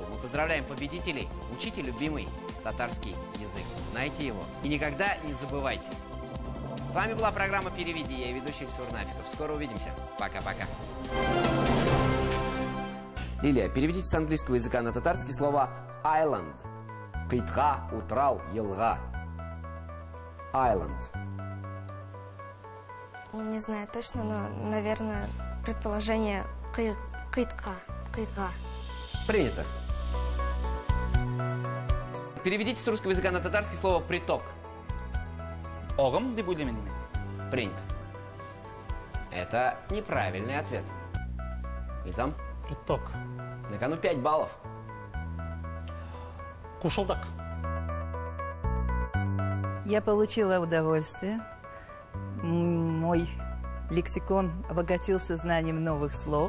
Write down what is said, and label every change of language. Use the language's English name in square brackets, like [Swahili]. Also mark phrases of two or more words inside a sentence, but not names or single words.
[Russian] Мы поздравляем победителей. Учите любимый татарский язык. Знайте его. И никогда не забывайте. С вами была программа «Переведи». Я ведущий Ильсур Нафиков. Скоро увидимся. Пока-пока. Лилия, переведите с английского языка на татарский слово island. [Tatar] Кытха, утрау, елга. Island. [Russian] Не знаю точно, но, наверное, предположение кытка. [Tatar] Кытка. [Russian] Принято. Переведите с русского языка на татарский слово приток. [Kazakh] Огам деп ойлаймын. [Russian] Принято. Это неправильный ответ. Ильзам, Приток. на кону 5 баллов. [Tatar] Кушылдық. [Russian] Я получила удовольствие. Мой лексикон обогатился знанием новых слов.